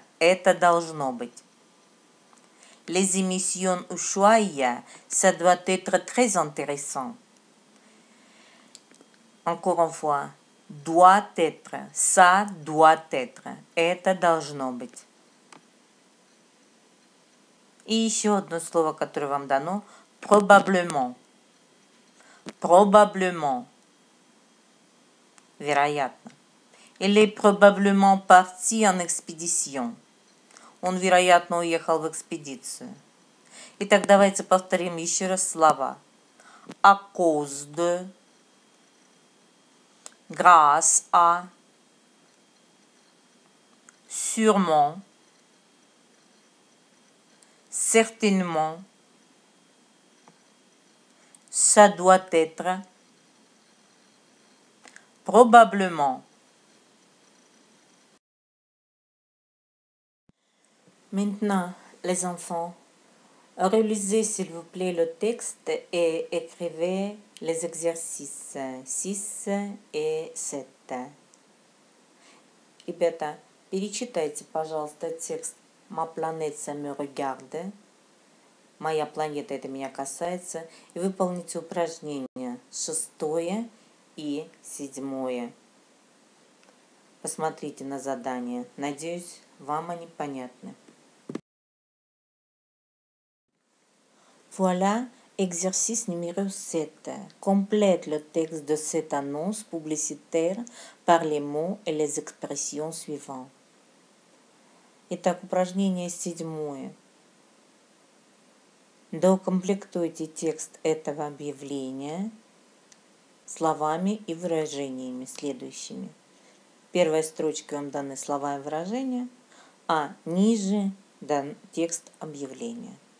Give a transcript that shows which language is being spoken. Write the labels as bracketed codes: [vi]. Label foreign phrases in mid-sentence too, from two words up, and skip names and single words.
[ru] Это должно быть. [fr] Les émissions Ushuaïa, ça doit être très intéressant. Encore une fois, doit être, ça doit être, [ru] это должно быть. И еще одно слово, которое вам дано, [fr] probablement. Probablement. Вероятно. Il est probablement parti en expédition. [ru] Он, вероятно, уехал в экспедицию. Итак, давайте повторим еще раз слова. [fr] À cause de, grâce à, sûrement, certainement, ça doit être, probablement. Maintenant, les enfants, relisez s'il vous plaît le texte et écrivez les exercices 6 et 7. [ru] Ребята, перечитайте, пожалуйста, текст «Ma planète, ça me regarde». «Моя планета, это меня касается». И выполните упражнения 6 и 7. Посмотрите на задания. Надеюсь, вам они понятны. [fr] Voilà, exercice numéro 7. Complète le texte de cette annonce publicitaire par les mots et les expressions suivantes. [ru] Итак, упражнение 7. Доукомплектуйте текст этого объявления словами и выражениями следующими. В первой строчке вам даны слова и выражения, а ниже дан текст объявления.